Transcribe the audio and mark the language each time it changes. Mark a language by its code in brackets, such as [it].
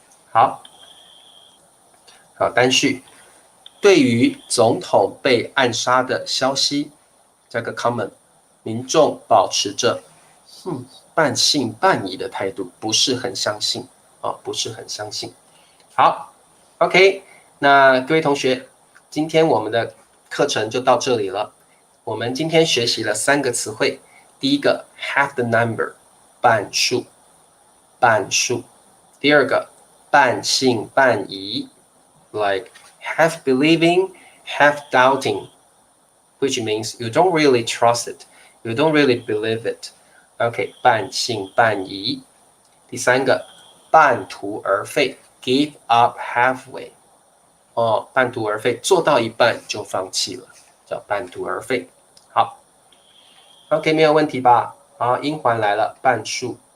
[zh] 好，单序。对于总统被暗杀的消息，加个 common， 民众保持着半信半疑的态度，不是很相信不是很相信。好 ， [en] OK， [zh] 那各位同学，今天我们的课程就到这里了。我们今天学习了3个词汇，第一个 [en] half the number， [zh] 半数，第二个半信半疑 [en] ，like half believing, half doubting, which means you don't really trust it, you don't really believe it. [zh] OK， 半信半疑。第三个，半途而废 ， [en] give up halfway。 [zh] 半途而废，做到一半就放弃了，叫半途而废。好 ，OK， 没有问题吧？好，音环来了，半数。